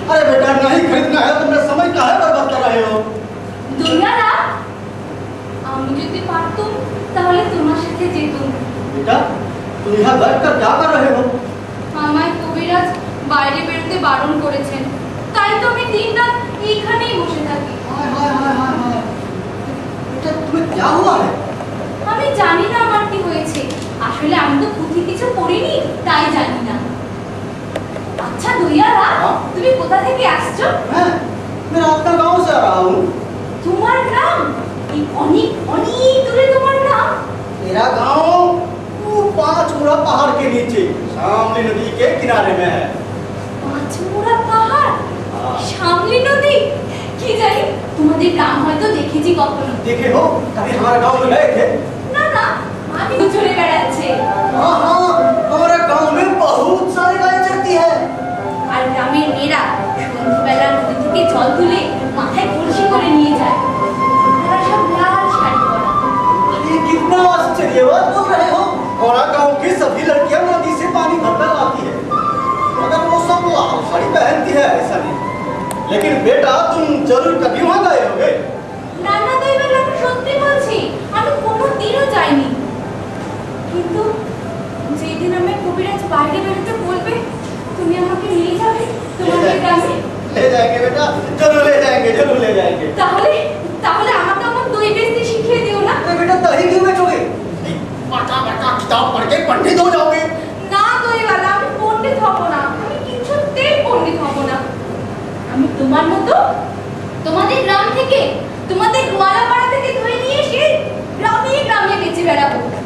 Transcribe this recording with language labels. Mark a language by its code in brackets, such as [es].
[hi] अरे बेटा नहीं खरीदना है तो मेरा समय काहे बर्बाद कर रहे हो? [bn] দইয়ালা, আমি যদি পারতুম তাহলে তোমার সাথে যেতুম। [hi] बेटा तुम यहाँ बैठकर क्या कर रहे हो? [bn] আমায় কবিরাজ বাইরে বেরোতে বারণ করেছেন, তাই তো আমি দিনরাত এইখানেই বসে থাকি। [hi] हाय हाय हाय हाय हाय बेटा तुम्हें क्या हुआ है? [bn] আমি জানি না আমার কি হয়েছে, আসলে আমি তো পুঁথি কিছু পড়িনি, তাই জানি না। আচ্ছা দইয়ালা, হ্যাঁ? তুমি কোথা থেকে আসছো? [hi] मैं आपका गांव से आ रहा हूँ। [bn] তোমার গ্রাম? এই অনেক অনেক দূরে তোমার গ্রাম? [hi] मेरा गांव वो 5 मुड़ा पहाड़ के नीचे शामली नदी के किनारे में है। [bn] পাঁচমুড়া পাহাড়, [hi] हाँ। [bn] সামলি नदी, কি জানি তোমাদের গ্রাম হয়তো দেখেছি কখনো। [hi] देखे हो कभी हमारे गांव में गए थे? [bn] না না, আমি তো চলে বেড়াচ্ছে। [hi] हाँ हाँ हमारे गांव में बहुत सारी गाय चरती है। [bn] আর গ্রামের মেয়েরা সন্ধ্যাবেলা নদী থেকে জল তুলে মাথায় কলসি করে নিয়ে যায়। তারা সব লাল শাড়ি পরা। [hi] अरे कितना आश्चर्य बात बोल रहे हो। हमारा गांव की सभी लड़कियां नदी से पानी भरकर लाती है, मगर वो सब लाल साड़ी पहनती है ऐसा नहीं। लेकिन बेटा तुम जरूर कभी वहाँ गए होगे। [bn] না না দইবেলা, আমি সত্যি বলছি, আমি কোনোদিনও যাইনি। কিন্তু যেদিন আমি কবিরাজ বাইরে বেরোতে বলবে, তুমি আমাকে নিয়ে যাবে তোমাদের গ্রামে। [hi] ले जाएंगे बेटा, जरूर ले जाएंगे, जरूर ले जाएंगे। [bn] তাহলে তাহলে আমাকে আমার দই বেচতে শিখিয়ে দিও না। [hi] अरे बेटा दही क्यों बेचोगे? बड़ा बड़ा किताब पढ़ के पंडित हो जाओगे। [bn] না দইওয়ালা, আমি পণ্ডিত হব না, আমি কিছুতেই পণ্ডিত হব না। আমি তোমার মতো তোমাদের গ্রাম থেকে, তোমাদের গোয়ালাপাড়া থেকে দই নিয়ে এসে গ্রামে গ্রামে বেচে বেড়াবো।